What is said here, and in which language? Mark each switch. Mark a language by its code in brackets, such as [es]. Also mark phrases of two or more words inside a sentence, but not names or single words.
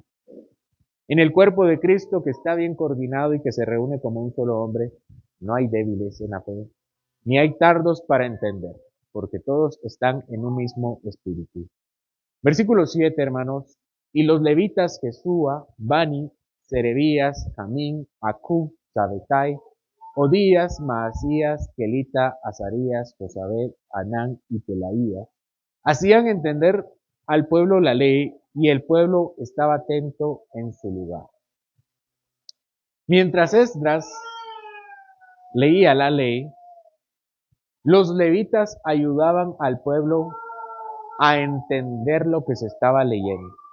[es] En el cuerpo de Cristo, que está bien coordinado y que se reúne como un solo hombre, no hay débiles en la fe, ni hay tardos para entender, porque todos están en un mismo espíritu. Versículo 7, hermanos. Y los levitas Jesúa, Bani, Serebías, Jamín, Acub, Sabetai, Odías, Maasías, Kelita, Azarías, Josabed, Anán y Pelaía, hacían entender al pueblo la ley, y el pueblo estaba atento en su lugar. Mientras Esdras leía la ley, los levitas ayudaban al pueblo a entender lo que se estaba leyendo.